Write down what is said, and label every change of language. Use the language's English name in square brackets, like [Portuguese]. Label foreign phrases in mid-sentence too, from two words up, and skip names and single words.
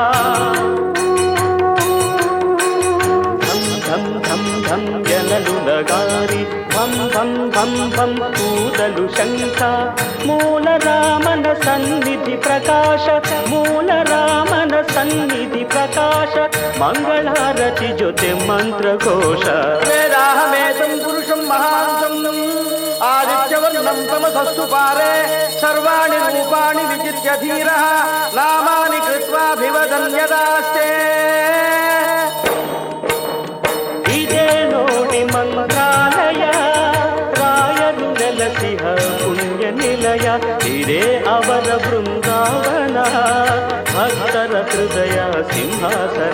[Kannada] ಧಂ ಧಂ ಧಂ ಧಂ ಎನಲು ನಗಾರಿ ಧಂ ಧಂ ಧಂ ಧಂ ಊದಲು ಶಂಖ ಮೂಲ ರಾಮನ ಸನ್ನಿಧಿ ಪ್ರಕಾಶ ಮೂಲ ರಾಮನ ಸನ್ನಿಧಿ ಪ್ರಕಾಶ ಮಂಗಳಾರತಿ ಜೊತೆ ಮಂತ್ರಘೋಷ. [Sanskrit] ವೇದಾಹಮೇತಂ ಪುರುಷಂ ಮಹಾಂತಂ ಆದಿತ್ಯವರ್ಣಂ ತಮಸಸ್ತು ಪಾರೆ ಸರ್ವಾಣಿ ರೂಪಾಣಿ ವಿಚಿತ್ಯ ಧೀರಃ ನಾಮಾನಿ ಕೃತ್ವಾಭಿವದನ್ಯದಾಸ್ತೆ. [Kannada] ಇದೇ ನೋಡಿ ಮಂತ್ರಾಲಯ, ರಾಯರು ನೆಲಸಿಹ ಪುಣ್ಯ ನಿಲಯ. ಇದೇ ಅವರ ಬೃಂದಾವನ, ಭಕ್ತರ ಹೃದಯ ಸಿಂಹಾಸನ.